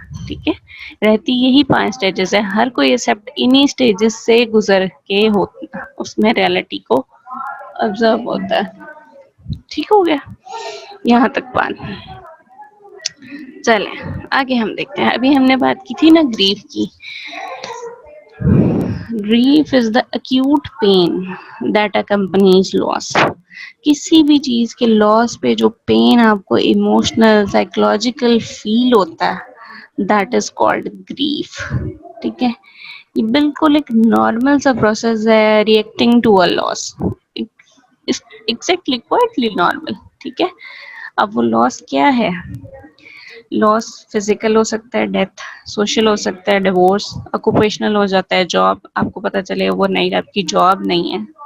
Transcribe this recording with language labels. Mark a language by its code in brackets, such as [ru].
[ur] ٹھیک ہے, رہتی یہی 5 اسٹیجز ہے. ہر کوئی ایکسپٹ انہی اسٹیجز سے گزر کے اس میں ریالٹی کو آبزرو ہوتا ہے. ٹھیک ہو گیا یہاں تک بات. چلیں آگے ہم دیکھتے ہیں. ابھی ہم نے بات کی تھی نا گریف کی. [en] Grief is the acute pain that accompanies loss. [ur] کسی بھی چیز کے لاس پہ جو پین آپ کو ایموشنل سائیکولوجیکل فیل ہوتا ہے, [en] that is called grief. [ur] ٹھیک ہے, یہ بالکل ایک نارمل سا پروسیس ہے [en] Reacting to a loss. Exactly quietly normal. [ur] ٹھیک ہے, اب وہ لاس کیا ہے؟ لاس فزیکل ہو سکتا ہے, ڈیتھ, سوشل ہو سکتا ہے, ڈیورس, آکوپیشنل ہو جاتا ہے, جاب, آپ کو پتہ چلے اوور نائٹ آپ کی جاب نہیں ہے.